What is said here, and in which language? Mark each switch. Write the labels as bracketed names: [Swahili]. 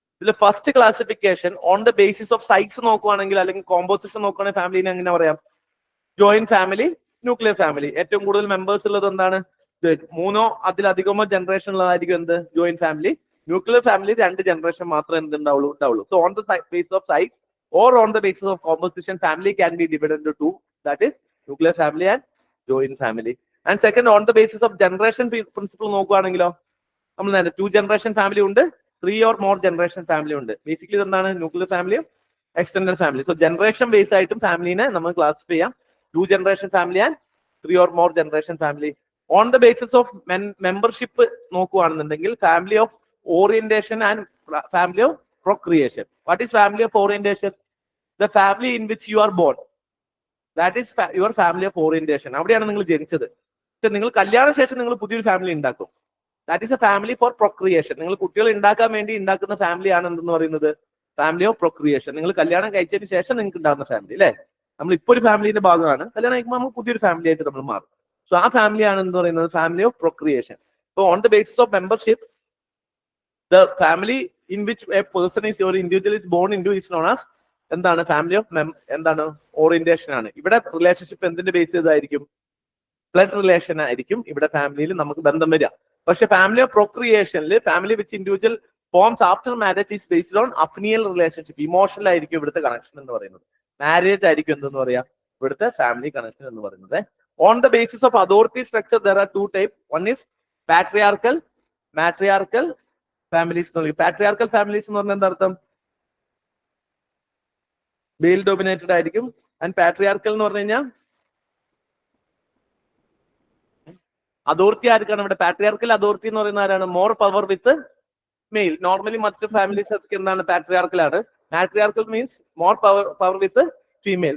[Malayalam] ഇതിൽ [English] first classification on the basis of size [Malayalam] നോക്കുവാണെങ്കിൽ, അല്ലെങ്കിൽ കോമ്പോസിഷൻ നോക്കുവാണെങ്കിൽ ഫാമിലിനെ എങ്ങനെ പറയാം? Joint family, nuclear family. ഏറ്റവും കൂടുതൽ മെമ്പേഴ്സ് ഉള്ളത് എന്താണ്? 3 അതിലധികമോ ജനറേഷൻ ഉള്ളതായിരിക്കും എന്ത്? Joint family. Nuclear family 2 generation മാത്രമേ എന്തുണ്ടാവുള്ളൂ? So on the basis of size [English] or on the basis of composition, family can be divided into 2, that is nuclear family and joint family. And second, on the basis of generation principle [Malayalam] നോക്കുകയാണെങ്കിലോ നമ്മൾ നേരെ [English] 2 generation family ഉണ്ട്, 3 or more generation family ഉണ്ട്. [Malayalam] Basically എന്താണ്? Nuclear ഫാമിലിയും extended family. So generation base ആയിട്ടും ഫാമിലിനെ നമ്മൾ classify ചെയ്യാം. [English] 2 generation family and 3 or more generation family. On the basis of membership [Malayalam] നോക്കുകയാണെന്നുണ്ടെങ്കിൽ [English] Family of orientation and family of procreation. What is family of orientation? The family in which you are born, that is your family of orientation. [Malayalam] അവിടെയാണ് നിങ്ങൾ ജനിച്ചത്. പക്ഷെ നിങ്ങൾ കല്യാണ ശേഷം നിങ്ങൾ പുതിയൊരു ഫാമിലി ഉണ്ടാക്കും. [English] That is a family for procreation. [Malayalam] നിങ്ങൾ കുട്ടികൾ ഉണ്ടാക്കാൻ വേണ്ടി ഉണ്ടാക്കുന്ന ഫാമിലിയാണ് എന്തെന്ന് പറയുന്നത്? Family of procreation. നിങ്ങൾ കല്യാണം കഴിച്ചതിന് ശേഷം നിങ്ങൾക്ക് ഉണ്ടാകുന്ന ഫാമിലി അല്ലേ? നമ്മൾ ഇപ്പോൾ ഒരു ഫാമിലിന്റെ ഭാഗമാണ്, കല്യാണം കഴിക്കുമ്പോൾ നമുക്ക് പുതിയൊരു ഫാമിലി ആയിട്ട് നമ്മൾ മാറും. സോ ആ ഫാമിലിയാണ് എന്ന് പറയുന്നത് family of procreation. [English] so on the basis of membership, the family in which a person is or individual is born into is known as [Malayalam] എന്താണ്? ഫാമിലി ഓഫ് എന്താണ്? ഓറിയന്റേഷൻ ആണ്. ഇവിടെ റിലേഷൻഷിപ്പ് എന്തിന്റെ ബേസ് ചെയ്തായിരിക്കും? ബ്ലഡ് റിലേഷൻ ആയിരിക്കും ഇവിടെ ഫാമിലിയിൽ നമുക്ക് ബന്ധം വരിക. [English] പക്ഷെ family of പ്രൊക്രിയേഷനിൽ family which individual forms after marriage is based on affinial relationship. [Malayalam] Emotional ആയിരിക്കും ഇവിടുത്തെ കണക്ഷൻ എന്ന് പറയുന്നത്. മാരേജ് ആയിരിക്കും എന്തെന്ന് പറയാ? ഇവിടുത്തെ ഫാമിലി കണക്ഷൻ എന്ന് പറയുന്നത്. [English] On the basis of authority structure there are 2 types. One is patriarchal, matriarchal families. [Malayalam] Patriarchal families എന്ന് പറഞ്ഞാൽ എന്താ അർത്ഥം? മെയിൽ ഡോമിനേറ്റഡ് ആയിരിക്കും. ആൻഡ് പാട്രിയാർക്കൽ എന്ന് പറഞ്ഞു കഴിഞ്ഞാൽ അതോറിറ്റി ആർക്കാണ് ഇവിടെ? പാട്രിയാർക്കൽ അതോറിറ്റി എന്ന് പറയുന്ന ആരാണ്? [English] More power with male. [Malayalam] നോർമലി മറ്റു ഫാമിലീസ് ഒക്കെ എന്താണ് പാട്രിയാർക്കലാണ്. [English] Matriarchal means more power with female.